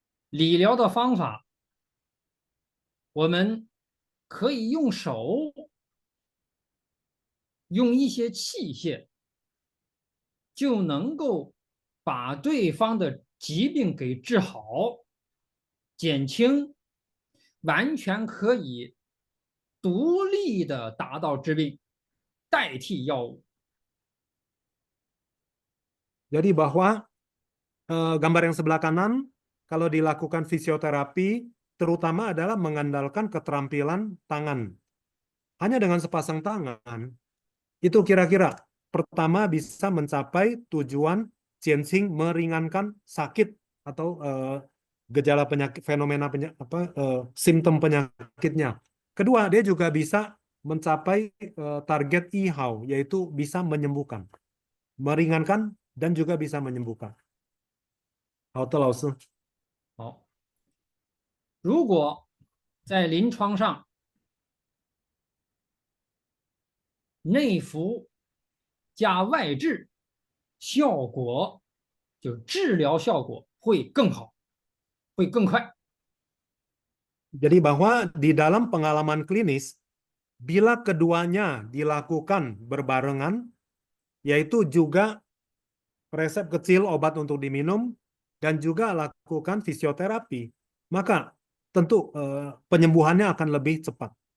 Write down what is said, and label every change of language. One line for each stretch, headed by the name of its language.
Chinese: 理疗的方法，我们可以用手，用一些器械，就能够把对方的疾病给治好、减轻，完全可以独立的达到治病，代替药物。
Indonesian: Jadi bahwa gambar yang sebelah kanan, kalau dilakukan fisioterapi, terutama adalah mengandalkan keterampilan tangan. Hanya dengan sepasang tangan, itu kira-kira pertama bisa mencapai tujuan Jianxing, meringankan sakit atau gejala penyakit, fenomena simptom penyakitnya. Kedua, dia juga bisa mencapai target Yihao, yaitu bisa menyembuhkan, meringankan dan juga bisa menyembuhkan.
Chinese: 好的，老师。好，如果在临床上内服加外治，效果就治疗效果会更好，会更快。
Indonesian: Jadi bahwa di dalam pengalaman klinis, bila keduanya dilakukan berbarengan, yaitu juga resep kecil obat untuk diminum, dan juga lakukan fisioterapi, maka tentu penyembuhannya akan lebih cepat.